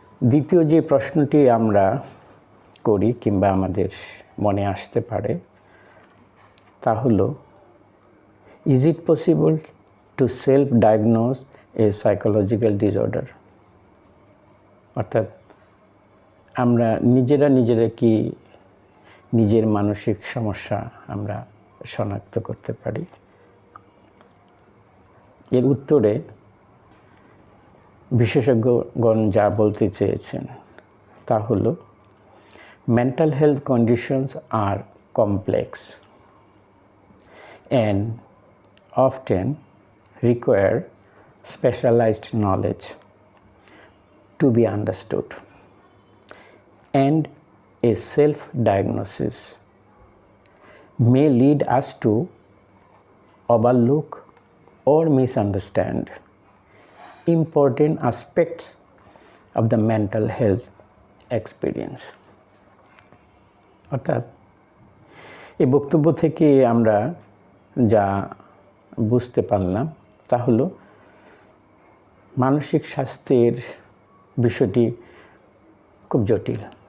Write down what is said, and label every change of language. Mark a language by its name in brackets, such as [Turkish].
[Bangla] দ্বিতীয় যে প্রশ্নটি আমরা করি কিংবা আমাদের মনে আসতে পারে তা হলো, [English] Is it possible to self diagnose a psychological disorder? [Bangla] অর্থাৎ আমরা নিজেরা কি নিজের মানসিক সমস্যা আমরা শনাক্ত করতে পারি? এর উত্তরে বিশেষজ্ঞগণ যা বলতে চেয়েছেন তা হলো, [English] Mental health conditions are complex and often require specialized knowledge to be understood, and a self-diagnosis may lead us to overlook or misunderstand important aspects of the mental health experience. [Bangla] অর্থাৎ এই বক্তব্য থেকে আমরা যা বুঝতে পারলাম তা হলো, মানসিক স্বাস্থ্যের বিষয়টি খুব জটিল।